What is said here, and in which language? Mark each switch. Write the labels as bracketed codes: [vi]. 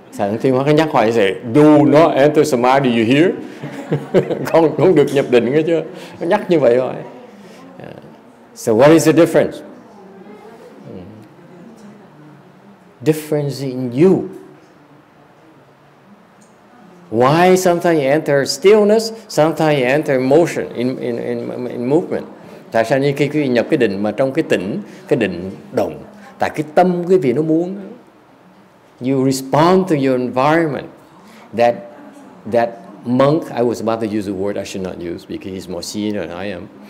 [vi] Thầy Thiên Hóa cái nhắc hoài sẽ [en] do not enter samadhi, you hear? [vi] không được nhập định nghe chưa? Nó nhắc như vậy rồi. [en] So what is the difference? Difference in you. Why sometimes you enter stillness, sometimes you enter motion, in movement. [vi] Tại sao như khi quý vị nhập cái định mà trong cái định động, tại cái tâm quý vị nó muốn. [en] You respond to your environment. That monk, I was about to use a word I should not use because he's more senior than I am.